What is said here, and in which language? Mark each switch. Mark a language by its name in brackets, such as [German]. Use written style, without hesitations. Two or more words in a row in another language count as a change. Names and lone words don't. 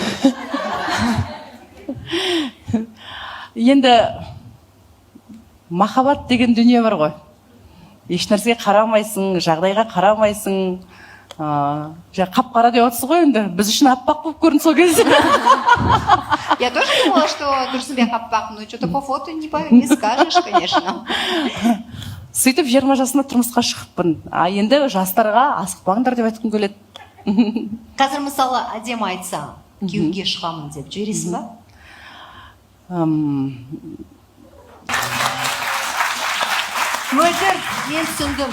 [Kazakh] Енді махаббат деген дүние бар ғой. Ешнәрсеге қарамайсың, жағдайға қарамайсың. Қап-қара деп отырсыз ғой енді. Біз үшін аппақ болып көрінді сол кезде. [Russian] Я тоже думала, что Турсунбек аппақ, но что-то по фото не скажешь, конечно. [Kazakh] Сөйтіп 20 жасында тұрмысқа шығыппын. Енді жастарға асықпаңдар деп айтқым келеді. Қазір мысалы әдемі айтса, күйеуге шығамын деп жібересің ба? Мөлдір, мен түсіндім.